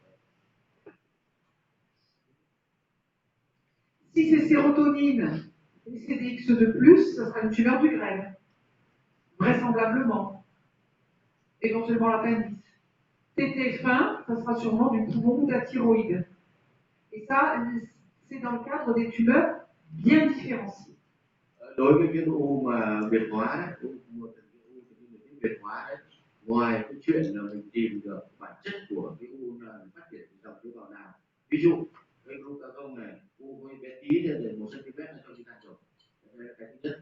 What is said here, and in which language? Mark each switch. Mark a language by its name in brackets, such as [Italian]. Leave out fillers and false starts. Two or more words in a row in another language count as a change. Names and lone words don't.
[French] Si c'est sérotonine et CDX de plus, ça sera une tumeur du grêle, vraisemblablement, éventuellement l'appendice. TT-fin, ça sera sûrement du poumon ou de la thyroïde. Et ça, c'est dans le cadre des tumeurs bien différenciées. [Vietnamese] Đối với cái u mà biệt hóa đấy, u biệt hóa đấy, ngoài cái chuyện là mình tìm được bản chất của cái u là phát triển dòng tế bào nào, ví dụ cái glucagon này, u với bé tí để 1 cm là cho chúng ta rồi, cái thứ nhất.